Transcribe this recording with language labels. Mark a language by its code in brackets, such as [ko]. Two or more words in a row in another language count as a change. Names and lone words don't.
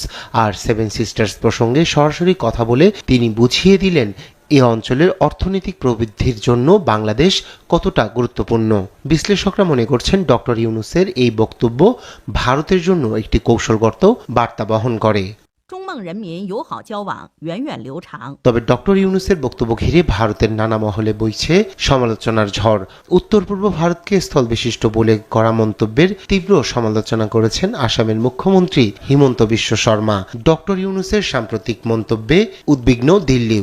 [bn] আর সেভেন সিস্টার্স প্রসঙ্গে সরাসরি কথা বলে তিনি বুঝিয়ে দিলেন এ অঞ্চলের অর্থনৈতিক প্রবৃদ্ধির জন্য বাংলাদেশ কতটা গুরুত্বপূর্ণ। বিশ্লেষকরা মনে করছেন ডক্টর ইউনূসের এই বক্তব্য ভারতের জন্য একটি কৌশলগত বার্তা বহন করে। [zh] 中孟人民友好交往源远流长。 [bn] তবে ডক্টর ইউনূসের বক্তব্য ঘিরে ভারতের নানা মহলে বইছে সমালোচনার ঝড়। উত্তর পূর্ব ভারতকে স্থলবিশিষ্ট বলে করা মন্তব্যের তীব্র সমালোচনা করেছেন আসামের মুখ্যমন্ত্রী হিমন্ত বিশ্ব শর্মা। ডক্টর ইউনূসের সাম্প্রতিক মন্তব্যে উদ্বিগ্ন দিল্লিও।